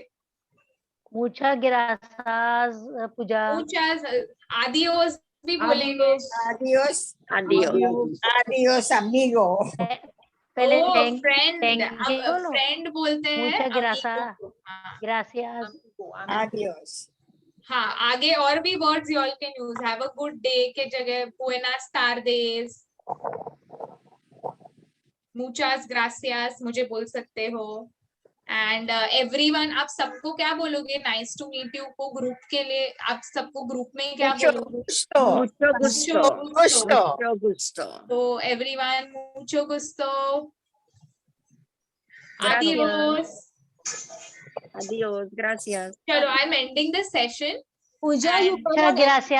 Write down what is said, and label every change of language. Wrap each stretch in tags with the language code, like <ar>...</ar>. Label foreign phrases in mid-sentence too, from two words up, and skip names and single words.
<es>Muchas gracias, Pooja. Muchas adios</es> <hi>भी बोलेंगे.</hi> <es>Adiós. Adiós. Adiós, amigo.</es> <hi>पहले</hi> <en>Oh, thank friend. thank</en> <hi>अब you बोलो. friend बोलते हैं.</hi> <es>Muchas amigo gracias.</es> <hi>को. हाँ.</hi> <es>Gracias. Adiós.</es> <hi>हाँ आगे और भी वर्ड्स</hi> <en>you all can use. Have a good day</en> <hi>के जगह</hi> <es>buenas tardes. Muchas gracias</es> <hi>मुझे बोल सकते हो.</hi> <en>And everyone</en> <hi>आप सबको क्या बोलोगे?</hi> <en>Nice to meet you</en> <hi>को ग्रुप के लिए आप सबको ग्रुप में क्या</hi> <es>Mucho</es> <hi>बोलोगे?</hi> <es>gusto. Mucho gusto. Gusto. Mucho gusto. तो everyone mucho gusto. Gracias. Adios. Adiós. Gracias.</es> <en>चलो I'm ending the session. Pooja, you And- forgot</en> <es>Muchas gracias.</es>